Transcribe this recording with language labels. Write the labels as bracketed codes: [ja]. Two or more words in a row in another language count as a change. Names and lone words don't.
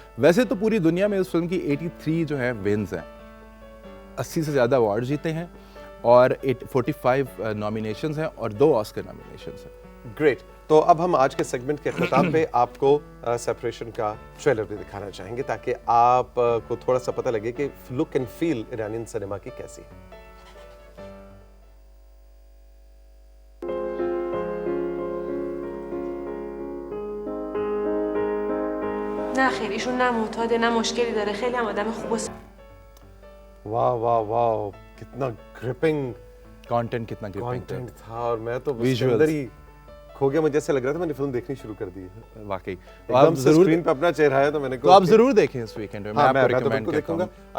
[hi] वैसे तो पूरी दुनिया में इस फिल्म की 83 जो है विन्स हैं, 80 से ज़्यादा अवार्ड जीते हैं और 45 नॉमिनेशंस हैं और 2 ऑस्कर नॉमिनेशंस हैं। ग्रेट। तो अब हम आज के सेगमेंट के अख्ताम पे आपको सेपरेशन का ट्रेलर भी दिखाना चाहेंगे ताकि आप को थोड़ा सा पता लगे कि [en] look and feel Iranian cinema [hi] की कैसी है। [fa] نه خیر ایشون نه معتاده نه مشکلی داره خیلی هم آدم خوب و [hi] वाह वाह वाह, कितना ग्रिपिंग कंटेंट कितना ग्रिपिंग कंटेंट था और मैं तो उसके Visuals. अंदर ही खो गया। मुझे ऐसा लग रहा था मैंने फिल्म देखनी शुरू कर दी है। वाकई। तो एकदम आप से जरूर स्क्रीन पे अपना चेहरा है तो मैंने तो आप जरूर देखें इस वीकेंड में। हाँ, मैं आपको तो रिकमेंड बिल्कुल करता देखूंगा। हूँ।